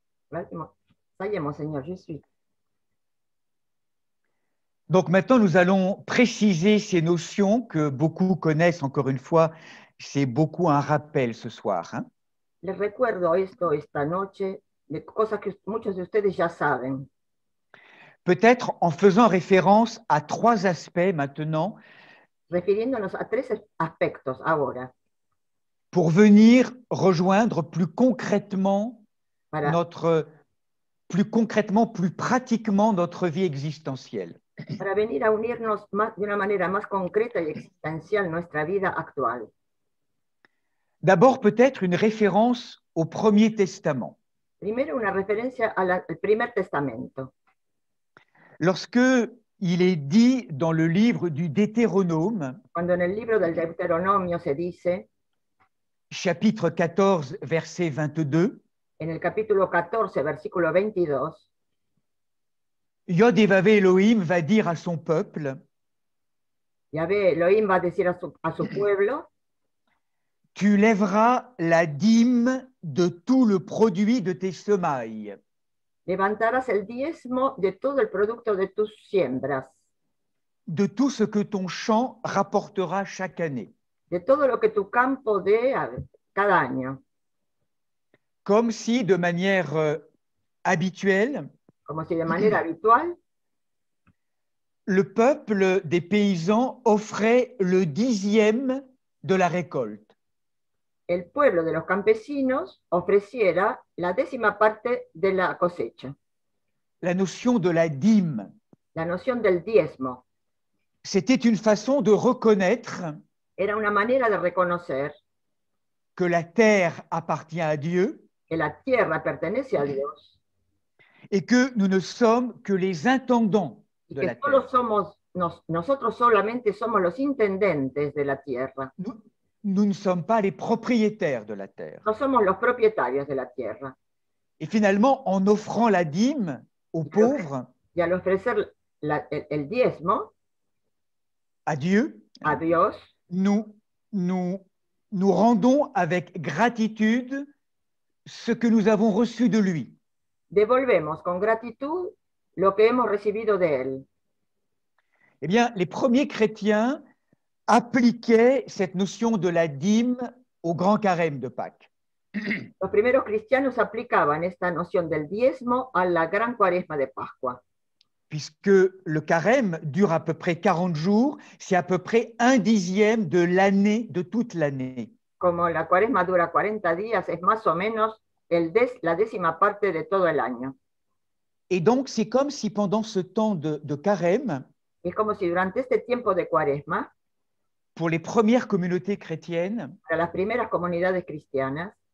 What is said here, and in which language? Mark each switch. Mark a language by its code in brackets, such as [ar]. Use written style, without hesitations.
[fr] Ça y est, Monseigneur, je suis. Donc maintenant, nous allons préciser ces notions que beaucoup connaissent, encore une fois. C'est beaucoup un rappel ce soir, hein. [es] Les recuerdo esto esta noche, de cosas que muchos de ustedes ya saben. [fr] Peut-être en faisant référence à 3 aspects maintenant [es] Refiriéndonos a 3 aspectos ahora, [fr] pour venir rejoindre plus concrètement [es] para, [fr] plus pratiquement notre vie existentielle. [es] para venir a unirnos de una manera más concreta y existencial nuestra vida actual. [fr] D'abord, peut-être une référence au Premier Testament. [es] Primero, una referencia al Primer Testamento. [fr] Lorsque il est dit dans le livre du Deutéronome, [es] Cuando en el libro del Deuteronomio se dice, [fr] chapitre 14, verset 22, [es] en el capítulo 14, versículo 22, [fr] Yod Vavé Elohim va dire à son peuple, [es] Yahvé Elohim va a decir a su pueblo, [fr] tu lèveras la dîme de tout le produit de tes semailles. [es] levantarás el diezmo de todo el producto de tus siembras, [fr] De tout ce que ton champ rapportera chaque année. [es] de todo lo que tu campo dé cada año, [fr] Comme si, de manière habituelle, [es] como si de manera habitual [fr] le peuple des paysans offrait le 10e de la récolte. [es] el pueblo de los campesinos ofreciera la 10ª parte de la cosecha. [fr] La notion de la dîme, [es] La noción del diezmo [fr] c'était une façon de reconnaître [es] era una manera de reconocer [fr] que la terre appartient à Dieu [es] que la tierra pertenece a Dios [fr] et que nous ne sommes que les intendants [es] y de que [fr] la terre. [es] nosotros solamente somos los intendentes de la tierra, [fr] Nous ne sommes pas les propriétaires de la terre. [es] no somos los propietarios de la tierra. [fr] Et finalement, en offrant la dîme aux pauvres, [es] Y al ofrecer el diezmo [fr] à Dieu, [es] a Dios, [fr] nous rendons avec gratitude ce que nous avons reçu de lui. [es] devolvemos con gratitud lo que hemos recibido de Él. [fr] Eh bien, les premiers chrétiens appliquaient cette notion de la dîme au grand carême de Pâques. [es] Los primeros cristianos aplicaban esta noción del diezmo a la gran cuaresma de Pascua, [fr] Puisque le carême dure à peu près 40 jours, c'est à peu près 1/10 de l'année, de toute l'année. [es] como la cuaresma dura 40 días, es más o menos la 10ª parte de todo el año. [fr] Et donc, c'est comme si pendant ce temps de carême, [es] Es como si durante este tiempo de cuaresma, [fr] pour les premières communautés chrétiennes, [es] para las primeras comunidades cristianas,